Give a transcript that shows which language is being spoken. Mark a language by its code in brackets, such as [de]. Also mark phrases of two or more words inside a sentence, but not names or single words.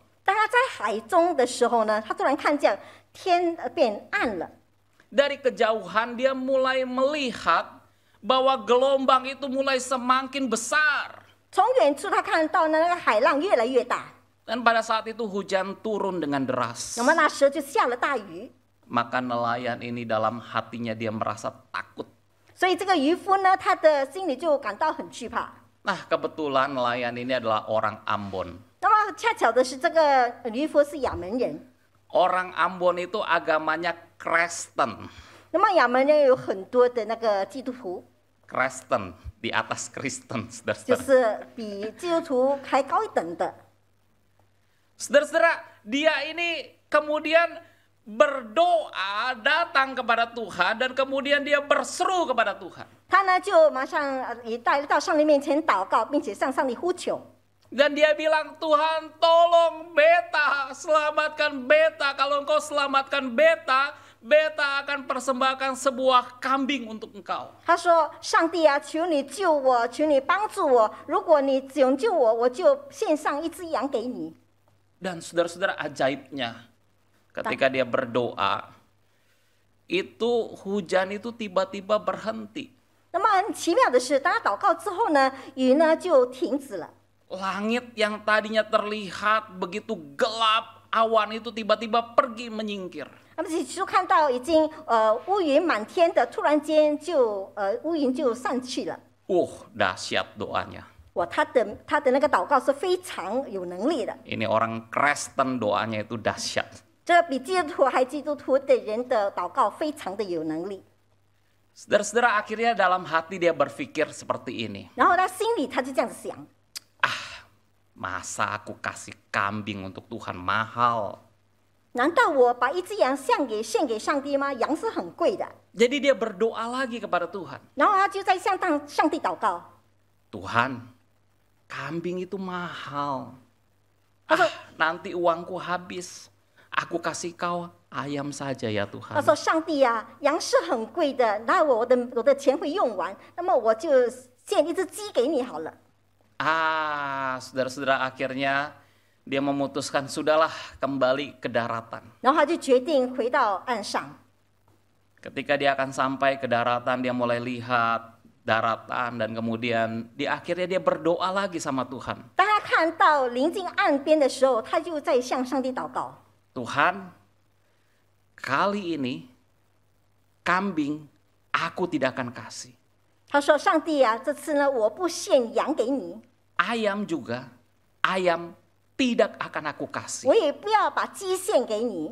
[zh] 当他在海中的时候呢，他突然看见天变暗了。 [id] Dari kejauhan dia mulai melihat bahwa gelombang itu mulai semakin besar. [zh] 从远处他看到呢，那个海浪越来越大。 [id] Dan pada saat itu hujan turun dengan deras. [zh] 那么那时候就下了大雨， [id] Maka nelayan ini dalam hatinya dia merasa takut. [zh] 所以这个渔夫呢，他的心里就感到很惧怕。 [id] Nah, kebetulan nelayan ini adalah orang Ambon. [zh] 那么恰巧的是，这个渔夫是亚门人。 [id] Orang Ambon itu agamanya Kristen. [zh] 那么亚门人有很多的那个基督徒， [id] Kristen di atas Kristen, [zh] 就 [id] saudara-saudara. [zh] 是比基督徒还高一等的。 [id] Saudara-saudara, dia ini kemudian berdoa, datang kepada Tuhan, dan kemudian dia berseru kepada Tuhan. [zh] 他呢就马上也带到上帝面前祷告，并且向上帝呼求。 [id] Dan dia bilang, Tuhan tolong beta, selamatkan beta. Kalau engkau selamatkan beta, beta akan persembahkan sebuah kambing untuk engkau. [zh] 他说：“上帝啊，求你救我，求你帮助我。如果你拯救我，我就献上一只羊给你。” [id] Dan saudara-saudara, ajaibnya, ketika dia berdoa, itu hujan itu tiba-tiba berhenti. [zh] 那么很奇妙的是，当他祷告之后呢，雨呢就停止了。 [id] Langit yang tadinya terlihat begitu gelap, awan itu tiba-tiba pergi menyingkir. [zh] 那么起初看到已经乌云满天的，突然间就乌云就散去了。 [id] Dahsyat doanya. [zh] 哇，他的那个祷告是非常有能力的， [id] Ini orang Kristen doanya itu dahsyat. [zh] 这比基督徒还基督徒的人的祷告非常的有能力。 [id] Saudara-saudara, akhirnya dalam hati dia berpikir seperti ini. [zh] 然后他心里他就这样子想。 [id] Masa aku kasih kambing untuk Tuhan mahal? [zh] 难道我把一只羊献给上帝吗？羊是很贵的。 [id] Jadi dia berdoa lagi kepada Tuhan. [zh] 然后他就在向上帝祷告。 [id] Tuhan, kambing itu mahal. Apa? Nanti uangku habis. Aku kasih kau ayam saja ya [zh] 他 [id] Tuhan. [zh] 说：“上帝呀、羊是很贵的，那我的钱会用完，那么我就献一只鸡给你好了。” [id] Saudara-saudara, akhirnya dia memutuskan sudahlah kembali ke daratan. [zh] 然后他就决定回到岸上。 [id] Ketika dia akan sampai ke daratan, dia mulai lihat daratan dan kemudian di akhirnya dia berdoa lagi sama Tuhan. [zh] 当他看到临近岸边的时候，他就在向上帝祷告。 [id] Tuhan, kali ini kambing aku tidak akan kasih. [zh] 他说：“上帝啊，这次呢，我不献羊给你， [id] Ayam juga, ayam tidak akan aku kasih. [zh] 我也不要把鸡献给你。